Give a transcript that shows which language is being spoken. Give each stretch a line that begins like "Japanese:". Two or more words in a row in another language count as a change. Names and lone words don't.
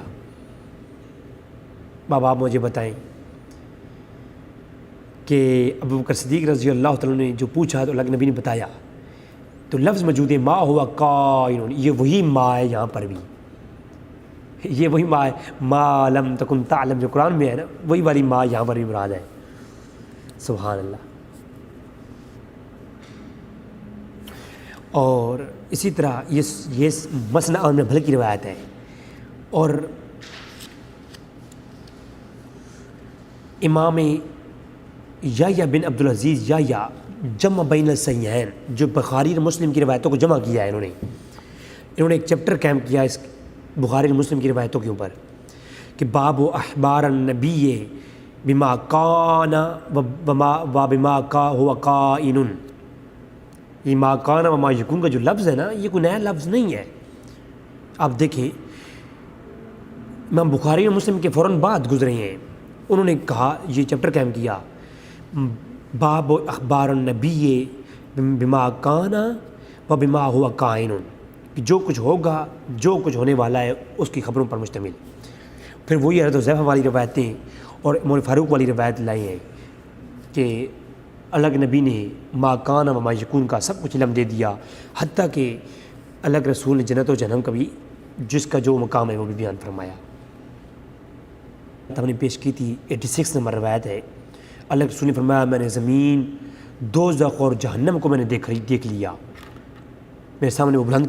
Urdu: بابا آپ مجھے بتائیں کہ ابوبکر صدیق رضی اللہ تعالیٰ نے جو پوچھا تو اللہ کے نبی نے بتایا، تو لفظ موجود ہے
Arabic: ما ہوا کائن،
Urdu: یہ وہی ما ہے، یہاں پر بھی یہ وہی ما ہے،
Arabic: ما لم تکن تعلم
Urdu: جو قرآن میں ہے نا، وہی والی ما یہاں پر بھی مراد ہے۔
Arabic: سبحان اللہ۔
Urdu: اور اسی طرح یہ مسند احمد بن حنبل کی روایت ہے، اور امام یحییٰ بن عبدالعزیز یحییٰ
Arabic: جمع بین الصحیحین،
Urdu: جو بخاری اور مسلم کی روایتوں کو جمع کیا ہے، انہوں نے ایک چیپٹر قائم کیا اس بخاری اور مسلم کی روایتوں کے اوپر کہ
Arabic: باب و اخبار النبی بما کان و بما کا ہوا کائن۔
Urdu: یہ
Arabic: ما کان و ما یکون
Urdu: کا جو لفظ ہے نا، یہ کوئی نیا لفظ نہیں ہے۔ آپ دیکھیں امام بخاری اور مسلم کے فوراً بعد گزرے ہیں، انہوں نے کہا، یہ چیپٹر قائم کیا
Arabic: باب اخبار النبی بما کان و بما ہوا کائن،
Urdu: کہ جو کچھ ہوگا، جو کچھ ہونے والا ہے، اس کی خبروں پر مشتمل۔ پھر وہی حضرت حذیفہ والی روایتیں اور عمر فاروق والی روایت لائی ہیں کہ اللہ کے نبی نے
Arabic: ما کان و ما یکون
Urdu: کا سب کچھ علم دے دیا، حتیٰ کہ اللہ کے رسول نے جنت و جہنم کا بھی، جس کا جو مقام ہے وہ بھی بیان فرمایا۔ ہم نے پیش کی تھی 86 نمبر روایت ہے، اللہ کے رسول نے فرمایا میں نے زمین، دوزخ اور جہنم کو میں نے دیکھ لیا، میرے سامنے وہ بلند